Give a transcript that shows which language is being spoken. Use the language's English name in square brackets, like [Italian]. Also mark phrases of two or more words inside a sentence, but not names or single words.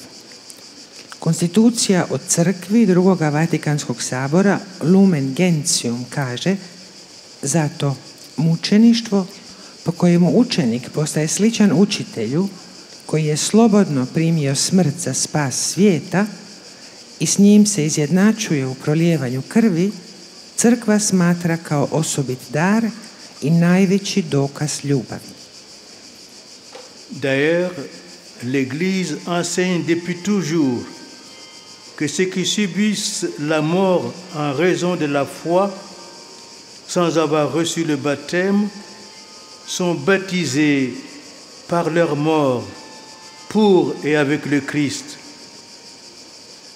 [Croatian] Konstitucija od crkvi Drugoga Vatikanskog sabora Lumen Gentium kaže: zato mučeništvo po kojemu učenik postaje sličan učitelju koji je slobodno primio smrt za spas svijeta i s njim se izjednačuje u prolijevanju krvi, crkva smatra kao osobit dar i najveći dokaz ljubavi. [French] D'ailleurs, l'Église enseigne depuis toujours que ceux qui subissent la mort en raison de la foi, sans avoir reçu le baptême, sont baptisés par leur mort pour et avec le Christ.